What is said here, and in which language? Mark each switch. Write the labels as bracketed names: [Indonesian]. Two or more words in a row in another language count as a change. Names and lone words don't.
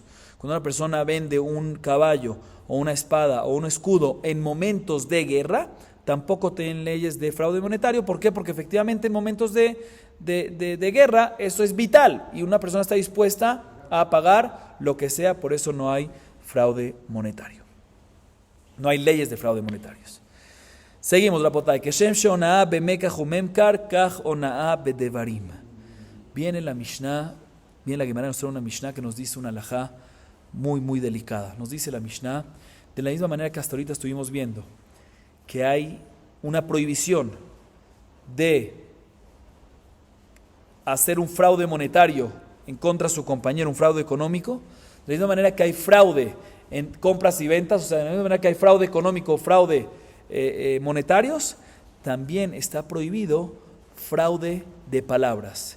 [Spanish] Cuando una persona vende un caballo o una espada o un escudo en momentos de guerra, tampoco tienen leyes de fraude monetario. ¿Por qué? Porque efectivamente en momentos de guerra eso es vital y una persona está dispuesta a pagar lo que sea, por eso no hay fraude monetario. No hay leyes de fraude monetarios. Seguimos la potay. [Hebrew] כשם שאונאה במקח וממכר כך אונאה בדברים. [Spanish] Viene la Mishnah, viene la Gemara, nos trae una Mishnah que nos dice una halajá muy, muy delicada. Nos dice la Mishnah, de la misma manera que hasta ahorita estuvimos viendo, que hay una prohibición de hacer un fraude monetario en contra de su compañero, un fraude económico, de la misma manera que hay fraude en compras y ventas, o sea, de la misma manera que hay fraude económico, fraude monetarios, también está prohibido fraude de palabras.